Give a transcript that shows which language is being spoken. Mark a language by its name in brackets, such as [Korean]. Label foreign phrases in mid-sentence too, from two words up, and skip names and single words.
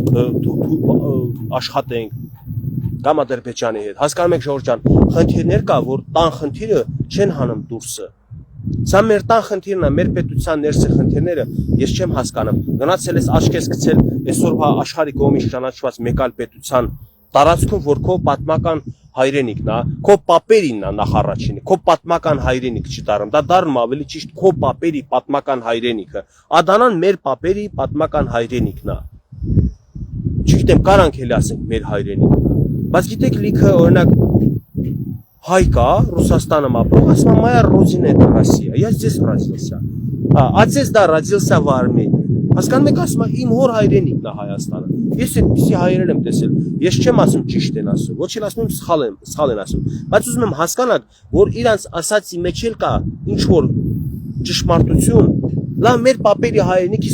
[Armenian] աշխատենք կամ Ադրբեջանի հետ։ Հասկանում եք Ժորժ ջան, խնդիրներ կա, որ տան խնդիրը չեն հանում դուրսը։ Սա մեր տան խնդիրն է, մեր պետության ներսի խնդիրները ես չեմ հասկանում։ Գնացել ես աչքես գցել այսօրվա աշխարհի կողմից ճանաչված մեկ այլ պետության տարածքում, որ քո պատմական հայրենիքն է, քո պապերինն է նախ առաջինը, քո պատմական հայրենիք չի դառնում, դա դառնում ավելի ճիշտ քո պապերի պատմական հայրենիքը։ Ադանան մեր պապերի պատմական հայրենիքն է։ Չգիտեմ, կարանք էլ ասենք մեր հայրենիքն է։ Բայց գիտեք, լիքը օրինակ հայ կա, Ռուսաստանում ապրող, ասում է, [Russian] «Моя родина это Россия, я здесь родился». А здесь да, родился в Армении։ [Armenian] Հասկանում եք, ասում է, իմ հոր հայրենիքն է Հայաստանը։ Ես այդպիսի հայրեր եմ տեսել։ Ես չեմ ասում ճիշտ են ասում, ոչ էլ ասում եմ սխալ են ասում, բայց ուզում եմ հասկանալ, որ իրանց ասածի մեջ էլ կա ինչ որ ճշմարտություն։ Լավ, մեր պապերի հայրենիքից